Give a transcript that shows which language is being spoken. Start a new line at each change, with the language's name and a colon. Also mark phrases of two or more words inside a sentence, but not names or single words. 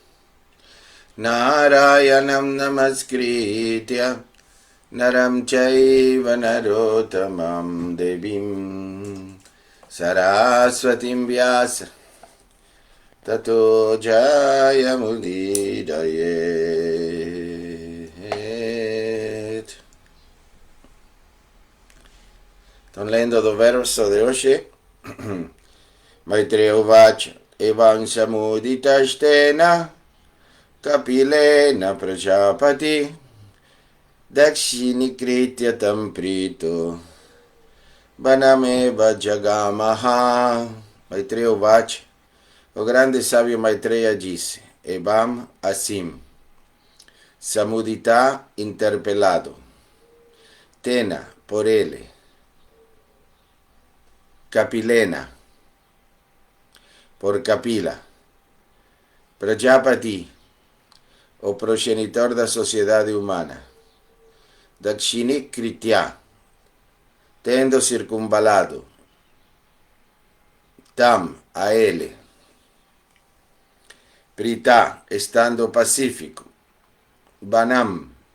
Sanskrit: Narayanam Namaskritya Naram Chaiva Narottamam Devim Saraswatim Vyasa Tato Jayamudidayet.
Portuguese: Estão lendo do verso de hoje.
Sanskrit: Maitreya Uvacha Evam Samuditastena Kapilena Prajapati Dakshinikritya Tamprito Banameva Jagamaha. Maitreya Uvacha,
Portuguese: o grande sábio Maitreya disse, Evam assim, Samudita interpelado, Tena, por ele, Kapilena, por Kapila, Prajapati, o progenitor da sociedade humana,
Sanskrit: Dakshini Kritya,
Portuguese: tendo circunvalado, Tam, a ele, Prita, estando pacífico, Banam,